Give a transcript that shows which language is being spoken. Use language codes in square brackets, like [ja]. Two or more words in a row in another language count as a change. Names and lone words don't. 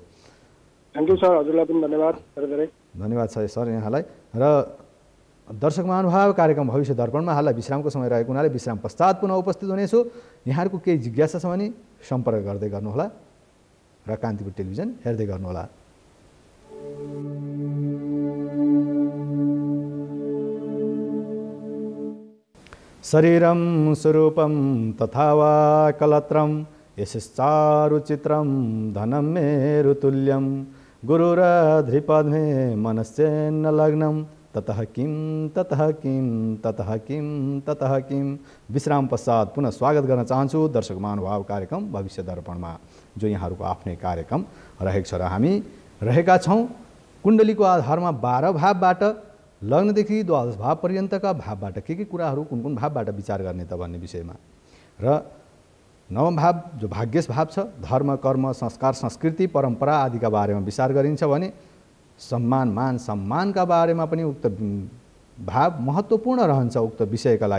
[en] Thank you sir. [ne] हजुरलाई पनि धन्यवाद धेरै। धन्यवाद छ सर यहाँलाई। र दर्शक महानुभाव कार्यक्रम भविष्य दर्पणमा हाललाई विश्रामको समय रहेको हुनाले विश्राम पश्चात पुनः उपस्थित हुनेछु। यहाँहरूको केही जिज्ञासा छ भने सम्पर्क गर्दै गर्नुहोला र कान्तिपुर टेलिभिजन हेर्दै गर्नुहोला। [sa] शरीरं स्वरूपं तथा वा कलत्रं यशश्चारुचित्रं धनं मेरुतुल्यं गुरुरधृपद्मे मनश्चेन्न लग्नं ततः किं ततः किं ततः किं ततः किं। [ne] विश्राम पश्चात पुनः स्वागत गर्न चाहन्छु दर्शक महानुभाव कार्यक्रम भविष्य दर्पणमा, जो यहाँहरूको आफ्नै कार्यक्रम रहेको छ। र हामी रहेका छौँ कुण्डलीको आधारमा 12 भावबाट लग्नदेखि द्वादश भाव पर्यन्तका भावबाट के कुराहरू कुन कुन भावबाट विचार गर्ने त भन्ने विषयमा। र नवम भाव जो भाग्यश भाव छ, धर्म, कर्म, संस्कार, संस्कृति, परम्परा आदिका बारेमा विचार गरिन्छ भने सम्मान, मान सम्मानका बारेमा पनि उक्त भाव महत्त्वपूर्ण रहन्छ उक्त विषयका लागि।